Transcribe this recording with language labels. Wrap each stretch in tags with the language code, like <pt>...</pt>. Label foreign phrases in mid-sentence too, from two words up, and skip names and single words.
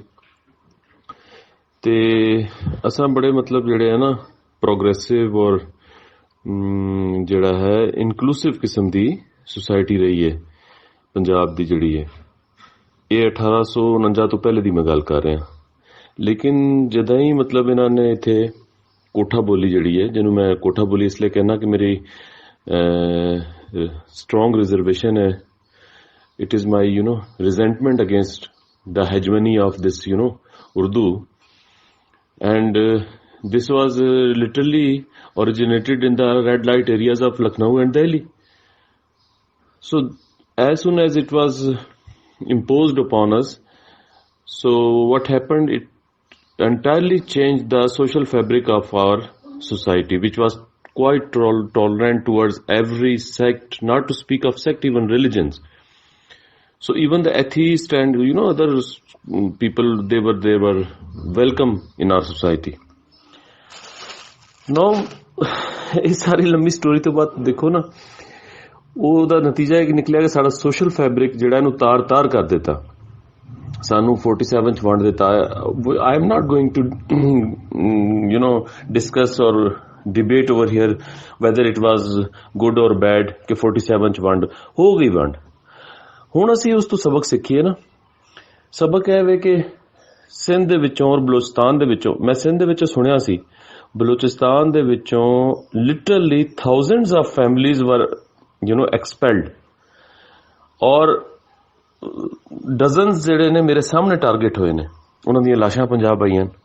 <pa>ਤੇ ਅਸਾਂ ਬੜੇ ਮਤਲਬ ਜਿਹੜੇ ਹੈ ਨਾ ਪ੍ਰੋਗਰੈਸਿਵ ਔਰ ਜਿਹੜਾ ਹੈ ਇਨਕਲੂਸਿਵ ਕਿਸਮ ਦੀ ਸੁਸਾਇਟੀ ਰਹੀ ਹੈ ਪੰਜਾਬ ਦੀ ਜਿਹੜੀ ਹੈ। ਇਹ 1849 ਤੋਂ ਪਹਿਲੇ ਦੀ ਮੈਂ ਗੱਲ ਕਰ ਰਿਹਾ। ਲੇਕਿਨ ਜਦੋਂ ਹੀ ਮਤਲਬ ਇਹਨਾਂ ਨੇ ਇੱਥੇ ਕੋਠਾ ਬੋਲੀ ਜਿਹੜੀ ਹੈ, ਜਿਹਨੂੰ ਮੈਂ ਕੋਠਾ ਬੋਲੀ ਇਸ ਲਈ ਕਹਿਣਾ ਕਿ ਮੇਰੀ</pa> <en>strong reservation</en> <pa>ਹੈ,</pa> <en>it is my resentment against the hegemony of this Urdu, and this was literally originated in the red light areas of Lucknow and Delhi. So as soon as it was imposed upon us, so what happened, it entirely changed the social fabric of our society, which was quite tolerant towards every sect, not to speak of sect, even religions. So even the atheists and other people, they were welcome in our society.</en> <pa>Now ਇਹ ਸਾਰੀ ਲੰਮੀ ਸਟੋਰੀ ਤੋਂ ਬਾਅਦ ਦੇਖੋ ਨਾ, ਉਹਦਾ ਨਤੀਜਾ ਇਹ ਨਿਕਲਿਆ ਕਿ ਸਾਡਾ</pa> <en>social fabric</en> <pa>ਜਿਹੜਾ ਇਹਨੂੰ ਤਾਰ ਕਰ ਦਿੱਤਾ। ਸਾਨੂੰ 47 ਚ ਵੰਡ ਦਿੱਤਾ।</pa> <en>I am not going to discuss or debate over here whether it was good or bad</en> <pa>ਕਿ 47 ਚ ਵੰਡ ਹੋ ਗਈ। ਵੰਡ ਹੁਣ ਅਸੀਂ ਉਸ ਤੋਂ ਸਬਕ ਸਿੱਖੀਏ ਨਾ। ਸਬਕ ਇਹ ਵੇ ਕਿ ਸਿੰਧ ਦੇ ਵਿੱਚੋਂ ਔਰ ਬਲੋਚਿਸਤਾਨ ਦੇ ਵਿੱਚੋਂ, ਮੈਂ ਸਿੰਧ ਦੇ ਵਿੱਚੋਂ ਸੁਣਿਆ ਸੀ, ਬਲੋਚਿਸਤਾਨ ਦੇ ਵਿੱਚੋਂ</pa> <en>literally thousands of families were expelled,</en> <pa>ਔਰ ਡਜ਼ਨਸ ਜਿਹੜੇ ਨੇ ਮੇਰੇ ਸਾਹਮਣੇ ਟਾਰਗੇਟ ਹੋਏ ਨੇ, ਉਹਨਾਂ ਦੀਆਂ ਲਾਸ਼ਾਂ ਪੰਜਾਬ ਆਈਆਂ।</pa>